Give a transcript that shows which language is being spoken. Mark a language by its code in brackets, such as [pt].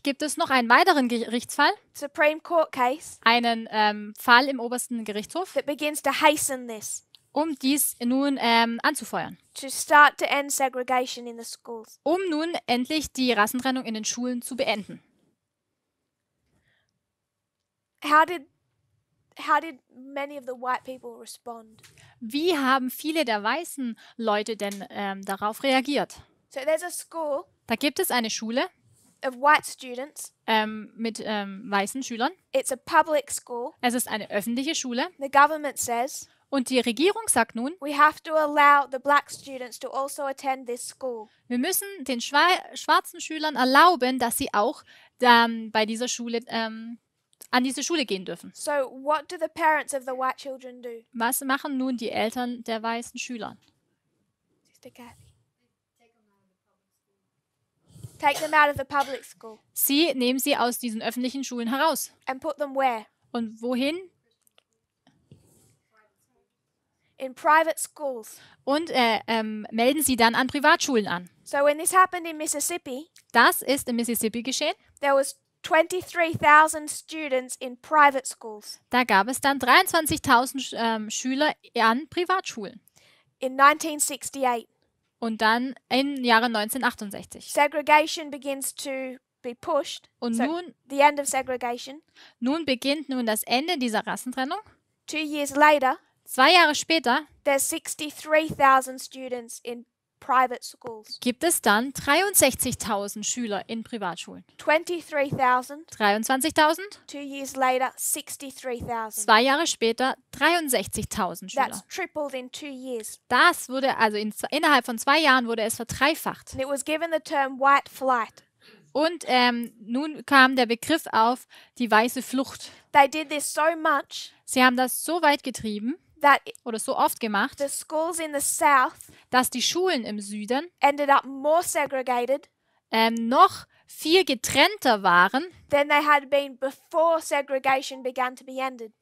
[de] gibt es noch einen weiteren Gerichtsfall, [en] Supreme Court case, [de] einen Fall im obersten Gerichtshof, [en] that begins to hasten this, [de] um dies nun anzufeuern. [en] to start to end segregation in the schools. [de] Um nun endlich die Rassentrennung in den Schulen zu beenden. [en] How did many of the white people respond? [de] Wie haben viele der weißen Leute denn darauf reagiert? [en] So there's a school [de] Da gibt es eine Schule [en] of white students. [de] mit weißen Schülern. [en] It's a public school. [de] Es ist eine öffentliche Schule. [en] The government says [de] Und die Regierung sagt nun, [en] we have to allow the black students to also attend this school. [de] wir müssen den schwarzen Schülern erlauben, dass sie auch bei dieser Schule an diese Schule gehen dürfen. [en] So what do the parents of the white children do? [de] Was machen nun die Eltern der weißen Schüler? [en] Sister Kathy. Take them out of the public school [de] Sie nehmen sie aus diesen öffentlichen Schulen heraus. [en] and put them where? [de] Und wohin? [en] In private schools. [de] Und melden sie dann an Privatschulen an. [en] So when this happened in Mississippi, [de] Das ist in Mississippi geschehen. [en] there was 23,000 students in private schools. [de] Da gab es dann 23.000 Schüler an Privatschulen. [en] In 1968, [de] Und dann im Jahre 1968. [en] segregation begins to be pushed. [de] Und [en] So [de] nun, [en] the end of segregation. [de] nun beginnt nun das Ende dieser Rassentrennung. [en] 2 years later, [de] 2 Jahre später [en] there's 63,000 students in private schools. [de] gibt es dann 63.000 Schüler in Privatschulen. [en] 23,000. [de] 23.000, [en] 2 years later, 63,000. [de] 2 Jahre später 63.000 Schüler. [en] That's tripled in 2 years. [de] Das wurde also innerhalb von 2 Jahren wurde es verdreifacht. [en] And it was given the term white flight. [de] Und nun kam der Begriff auf die weiße Flucht. [en] They did this so much [de] Sie haben das so weit getrieben [en] that [de] oder so oft gemacht, [en] the schools in the south [de] dass die Schulen im Süden [en] ended up more segregated [de] noch viel getrennter waren, [en] than they had been before segregation began to be ended.